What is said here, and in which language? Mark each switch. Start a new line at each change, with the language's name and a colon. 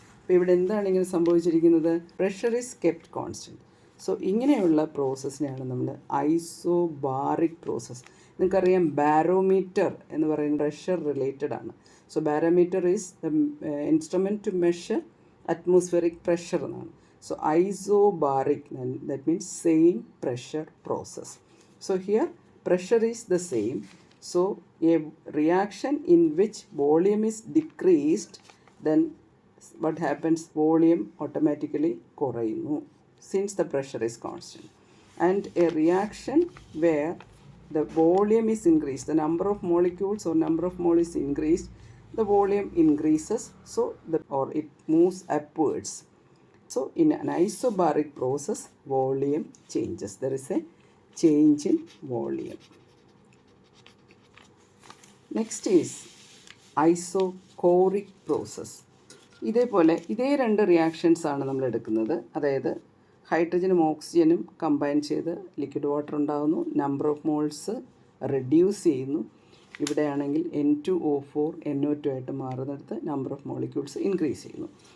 Malayalam: അപ്പോൾ ഇവിടെ എന്താണ് ഇങ്ങനെ സംഭവിച്ചിരിക്കുന്നത്?
English: Pressure is kept constant.
Malayalam: So ഇങ്ങനെയുള്ള പ്രോസസ്സിനെയാണ് നമ്മൾ ഐസോബാറിക് പ്രോസസ്സ്. നിങ്ങൾക്കറിയാം ബാരോമീറ്റർ എന്ന് പറയുന്നത് പ്രഷർ റിലേറ്റഡ് ആണ്.
English: So barometer is the instrument to measure atmospheric pressure എന്നാണ്. So isobaric, that means same pressure process. So here pressure is the same. So a reaction in which volume is decreased, then what happens? Volume automatically korayunu since the pressure is constant. And a reaction where the volume is increased, the number of molecules or number of mole is increased, the volume increases, so it moves upwards. So in an isobaric process, volume changes. There is a change in volume. Next is isochoric process.
Malayalam: ഇതേ രണ്ട് reactions ആണ് നമ്മൾ എടുക്കുന്നത്. അതായത് ഹൈഡ്രജനും ഓക്സിജനും combine ചെയ്ത് liquid water ഉണ്ടാകുന്നു, നമ്പർ ഓഫ് മോൾസ് റെഡ്യൂസ് ചെയ്യുന്നു. ഇവിടെയാണെങ്കിൽ N2O4 NO2 ആയിട്ട് മാറുന്നിടത്ത് നമ്പർ ഓഫ് മോളിക്യൂൾസ് ഇൻക്രീസ് ചെയ്യുന്നു.